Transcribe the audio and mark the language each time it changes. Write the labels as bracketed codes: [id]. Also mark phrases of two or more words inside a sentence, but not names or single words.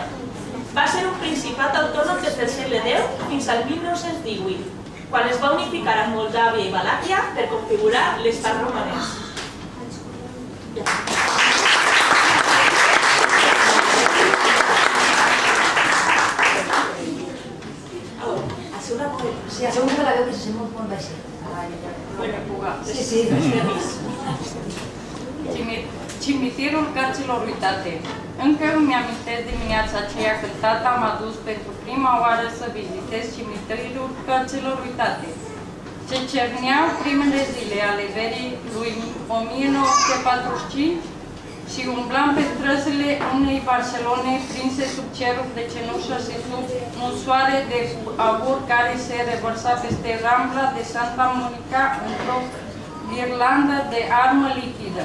[ca] Va ser un principat autònom des del segle X fins al 1918, quan es va unificar amb Moldàvia i Valàquia per configurar l'estat romanès. Sí, a segon que la veu que se sent molt baixet. [es] Puede jugar. Sí. [ro] Cimitirul cărților uitate. Încă îmi amintesc dimineața aceea când tata m-a dus pentru prima oară să vizitez cimitirul cărților uitate. Ce cerneau primele zile ale verii lui 1945 și umblam pe străzile unei Barcelone prinse sub ceruri de cenușă și sub un soare de abur care se revărsa peste Rambla de Santa Monica într-o ghirlandă de armă lichidă.